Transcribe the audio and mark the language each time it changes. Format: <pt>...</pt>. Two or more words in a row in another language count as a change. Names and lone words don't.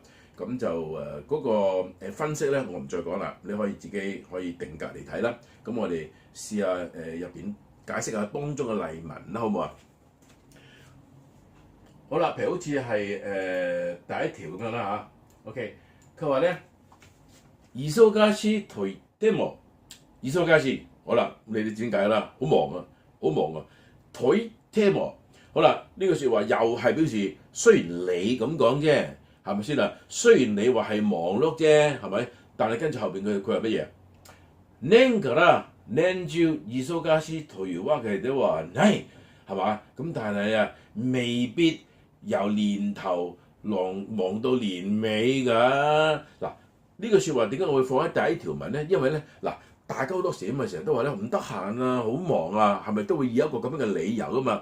<yue>咁就嗰個分析咧，我唔再講啦，你可以自己可以定格嚟睇啦。咁我哋試下入邊解釋下當中嘅例文啦，好唔好啊？好啦，譬如好似係第一條咁樣啦嚇。OK， 佢話咧，</yue> <ja>忙しいと言っても，</ja> <yue>忙しい，好啦，你哋點解啦？好忙啊，好忙啊，</yue> <ja>と言っても，</ja> <yue>好啦，呢句説話又係表示雖然你咁講啫，係咪先啊？雖然你話係忙碌啫，係咪？但係跟住後邊佢話乜嘢？</yue> <ja>年から年中忙しいというわけではない，</ja> <yue>係嘛？咁但係啊，未必由年頭忙到年尾㗎。嗱，呢句説話點解我會放喺第一條文咧？因為咧，嗱，大家好多時咁啊，成日都話咧唔得閒啊，好忙啊，係咪都會以一個咁樣嘅理由㗎嘛？</yue>